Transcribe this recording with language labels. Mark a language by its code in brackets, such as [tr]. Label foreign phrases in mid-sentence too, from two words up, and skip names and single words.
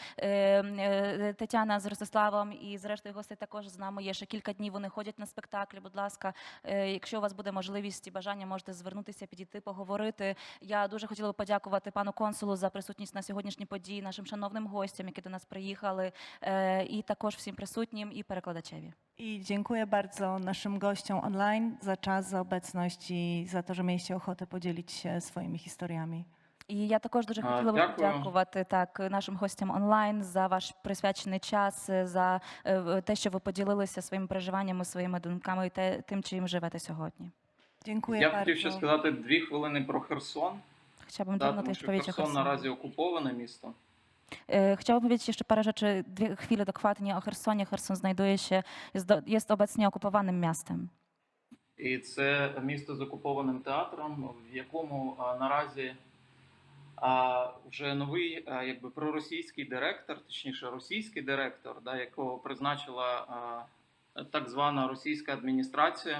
[uk] Тетяна з Ростиславом і зрештою гостей також з нами є ще кілька днів, вони ходять на спектаклі. Будь ласка, якщо у вас буде можливість і бажання, можете звернутися, підійти, поговорити. Я дуже хотіла б подякувати пану консулу за присутність на сьогоднішній події, нашим шановним гостям, які до нас приїхали, і також всім присутнім і перекладачеві. [pl] I dziękuję bardzo naszym gościom online za czas, za obecność i za to, że mieliście ochotę podzielić się swoimi historiami. [uk] І я також дуже хотіла б Дякую. подякувати нашим гостям онлайн за ваш присвячений час, за те, що ви поділилися своїми переживаннями, своїми думками і тим, чим живете сьогодні. [pl] Dziękuję [uk] Я б [pl] bardzo. [uk] хотів ще сказати 2 хвилини про Херсон. [pl] Chciałabym [uk] Так, [pl] dawno [uk] тому [pl] też [uk] що [pl] powiedzieć o [uk] Херсон [pl] Chersonie. [uk] наразі окуповане місто. [pl] Chciałabym powiedzieć jeszcze parę rzeczy, 2 chwile dokładnie o Chersonie. Cherson znajduje się, jest obecnie okupowanym miastem. [uk] І це місто з окупованим театром, в якому наразі вже новий якби проросійський директор, точніше російський директор, якого призначила так звана російська адміністрація.